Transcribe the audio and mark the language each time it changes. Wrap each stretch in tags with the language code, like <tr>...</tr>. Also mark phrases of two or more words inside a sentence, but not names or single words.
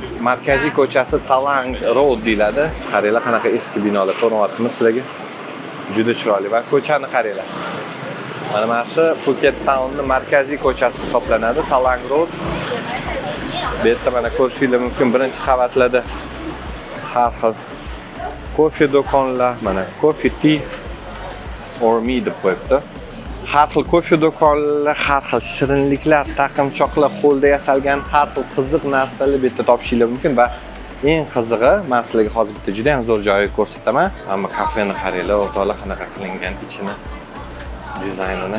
<uz>Markaziy ko'chasi Talang Road deyiladi. Qaranglar, qanaqa eski binolar ko'ryapsizmi sizlarga? Juda chiroyli va ko'chani qaranglar. Mana shu Phuket Townning markaziy ko'chasi hisoblanadi, Talang Road. Bu yerda mana ko'rishingiz mumkin, birinchi qavatlarda har xil kofe do'konlar, mana</uz> <en>coffee tea or me</en> <uz>deb qo'yibdi. Har xil kofe do'konlar, har xil shirinliklar, taqimchoqlar, qo'lda yasalgan har xil qiziq narsalar bu yerda topishingiz mumkin va eng qizig'i, men sizlarga hozir bitta juda ham zo'r joyni ko'rsataman. Hamma kafeni qaranglar, o'rtoqlar qanaqa qilingan ichini, dizaynini.</uz>